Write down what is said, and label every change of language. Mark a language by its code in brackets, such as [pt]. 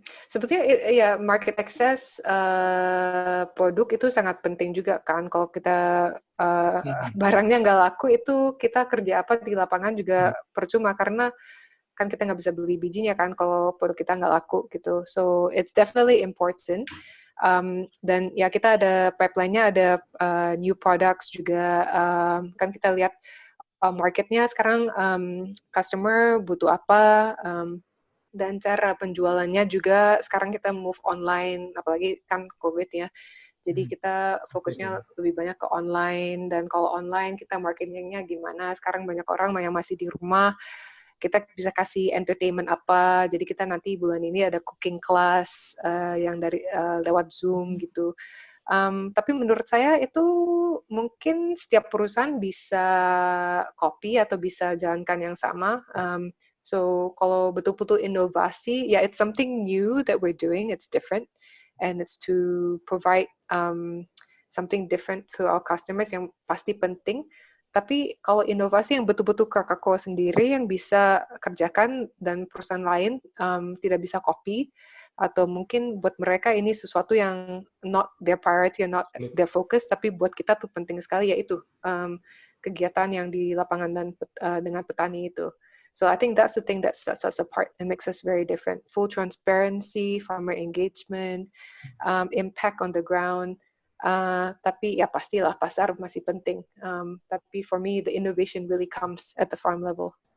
[id] Sebetulnya ya market access produk itu sangat penting juga kan. Kalau kita barangnya nggak laku itu kita kerja apa di lapangan juga percuma karena kan kita nggak bisa beli bijinya kan kalau produk kita nggak laku gitu. [en] So it's definitely important. [id] Dan ya kita ada pipeline-nya, ada [en] new products [id] juga. Kan kita lihat marketnya sekarang customer butuh apa, dan cara penjualannya juga sekarang kita move online, apalagi kan COVID ya. Jadi kita fokusnya lebih banyak ke online, dan kalau online kita marketingnya gimana. Sekarang banyak orang yang masih di rumah, kita bisa kasih entertainment apa. Jadi kita nanti bulan ini ada cooking class yang dari lewat Zoom gitu. Tapi menurut saya itu mungkin setiap perusahaan bisa copy atau bisa jalankan yang sama. So kalau betul-betul inovasi, ya [en] it's something new that we're doing, it's different, and it's to provide something different to our customers [id] yang pasti penting. Tapi kalau inovasi yang betul-betul Coca-Cola sendiri yang bisa kerjakan dan perusahaan lain tidak bisa copy, atau mungkin buat mereka ini sesuatu yang [en] not their priority, not their focus, [id] tapi buat kita tuh penting sekali, yaitu kegiatan yang di lapangan dan dengan petani itu. [en] So I think that's the thing that sets us apart and makes us very different. Full transparency, farmer engagement, impact on the ground. [id] Tapi ya pastilah pasar masih penting. Tapi [en] for me the innovation really comes at the farm level.